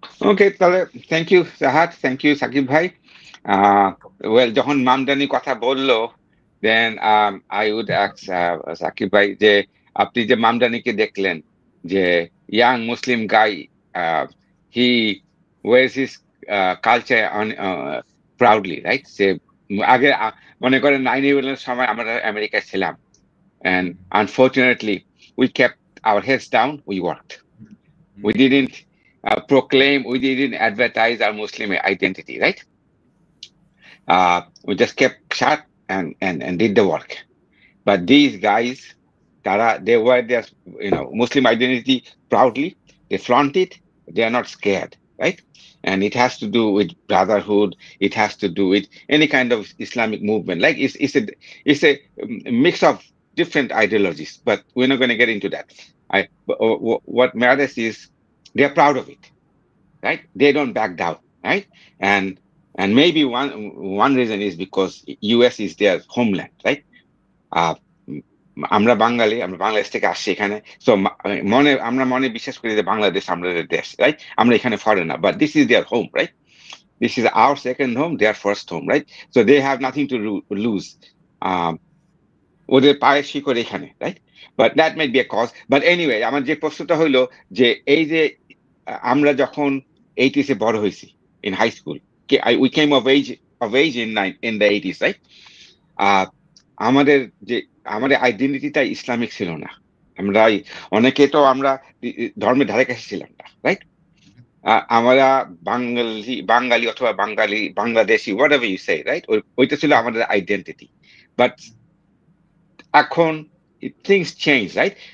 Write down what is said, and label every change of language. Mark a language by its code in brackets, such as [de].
[en] Okay, তাহলে thank you Rahat, thank you Sakib ভাই। Well, [bn] যখন মামদানি কথা বললো, [en] then I would ask Sakib ভাই [bn] যে আপনি যে মামদানিকে দেখলেন, যে [en] Young Muslim guy, he wears his culture on proudly, right? [bn] সে আগে মনে করেন 9/11 সময় আমরা আমেরিকায় ছিলাম, [en] and unfortunately we kept our heads down, we worked, we didn't proclaim, we didn't advertise our Muslim identity, right? We just kept shut and did the work. But these guys, they wear their Muslim identity proudly, they flaunt it, they are not scared, right? And it has to do with brotherhood, it has to do with any kind of Islamic movement. Like it's a mix of different ideologies, but we're not going to get into that. What matters is they're proud of it, right? They don't back down, right? And maybe one reason is because US is their homeland, right? [bn] আমরা বাঙালি, আমরা বাংলাদেশ থেকে আসছি এখানে, so আমরা মনে বিশ্বাস করি যে বাংলাদেশ আমাদের দেশ, রাইট? আমরা এখানে [en] Foreigner, but this is their home, right? This is our second home, their first home, right? So they have nothing to lose. [bn] ওদের পায়ের শিকড় এখানে, [en] Right? But that might be a cause. [bn] But anyway, আমার যে প্রশ্নটা হইলো যে এই যে আমরা যখন 80s এ বড় হয়েছি [en] In high school, we came of age in the 80s, right? [bn] আমাদের আইডেন্টিটিটা ইসলামিক ছিল না। আমরা অনেকে তো আমরা ধর্মের ধারে কাছে ছিলাম না, রাইট? আমরা বাঙালি অথবা Bangladeshi, [en] whatever you say, right? [bn] ওইটা ছিল আমাদের আইডেন্টিটি। [en] But এখন things change, right?